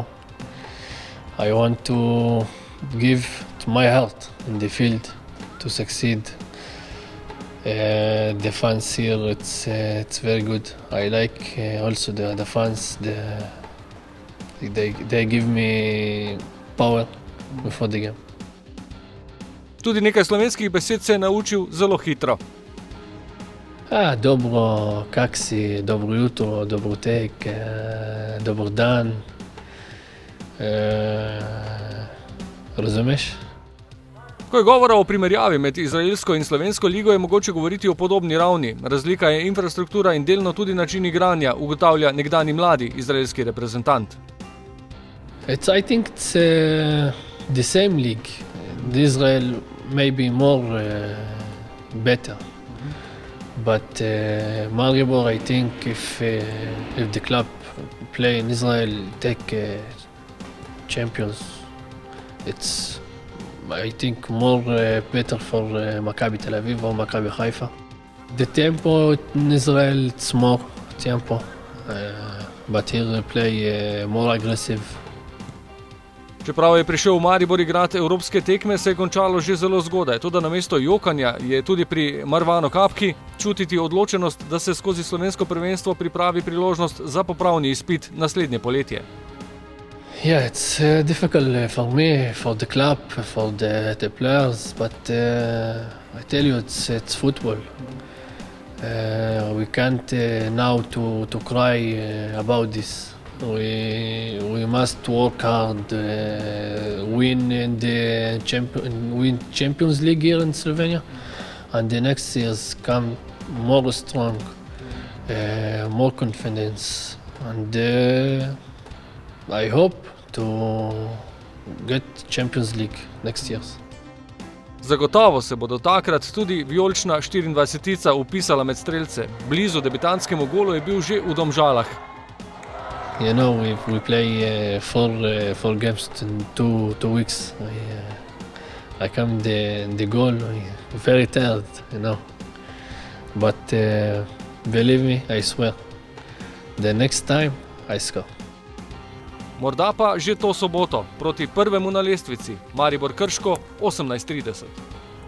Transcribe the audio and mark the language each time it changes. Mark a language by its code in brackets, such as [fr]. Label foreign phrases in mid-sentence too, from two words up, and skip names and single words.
[en] I want to give to my heart in the field to succeed. The fans here, it's very good. I like also the fans. They give me power before the game. [sl] Tudi nekaj slovenskih besed se je naučil zelo hitro. Dobro, kak si, dobro jutro, dobro tek, dober dan. Razumeš? Ko je govora o primerjavi med izraelsko in slovensko ligo, je mogoče govoriti o podobni ravni. Razlika je infrastruktura in delno tudi način igranja, ugotavlja nekdanji mladi izraelski reprezentant. [en] I think it's the same league. Israel may be more better, but Maribor, I think if the club play in Israel, take champions, it's I think more better for Maccabi Tel Aviv or Maccabi Haifa. The tempo in Israel, it's more tempo, but here they play more aggressive. [sl] Čeprav je prišel v Maribor igrati evropske tekme, se je končalo že zelo zgodaj. Toda namesto jokanja je tudi pri Marwanu Kaphi čutiti odločenost, da se skozi slovensko prvenstvo pripravi priložnost za popravni izpit naslednje poletje. [en] Yeah, it's difficult for me, for the club, for the players, but I tell you, it's football. We can't now to cry about this. We must work hard, win Champions League here in Slovenia, and the next years come more strong, more confidence, and I hope to get Champions League next year. [sl] Zagotovo se bodo takrat tudi vijolična 24-tica vpisala med strelce. Blizu debitantskemu golu je bil že v Domžalah. [en] You know, we play four games in two weeks. I come the goal, very tired, you know. But believe me, I swear, the next time I score. [sl] Morda pa že to soboto proti prvemu na lestvici, Maribor Krško 18:30.